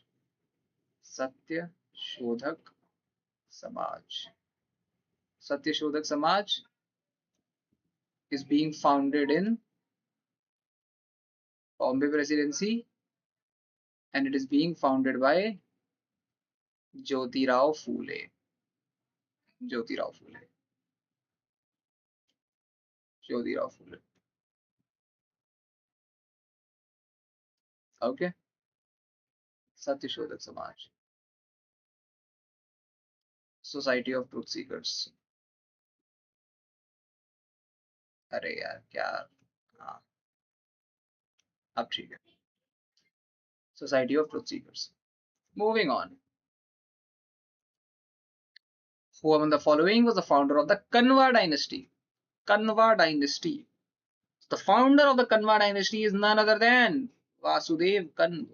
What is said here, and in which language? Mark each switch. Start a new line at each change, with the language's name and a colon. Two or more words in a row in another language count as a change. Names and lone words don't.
English: Satyashodak Samaj. Satyashodak Samaj is being founded in Bombay Presidency, and it is being founded by Jyotirao Phule. Jyotirao Phule. Jyotirao Phule. Okay. Satyashodak Samaj. Society of Truth Seekers.
Hindi: अरे यार क्या हाँ अब ठीक है.
English: Society of Truth Seekers. Moving on. Who among the following was the founder of the Kanwa dynasty? Kanwa dynasty. The founder of the Kanwa dynasty is none other than Vasudev Kanva.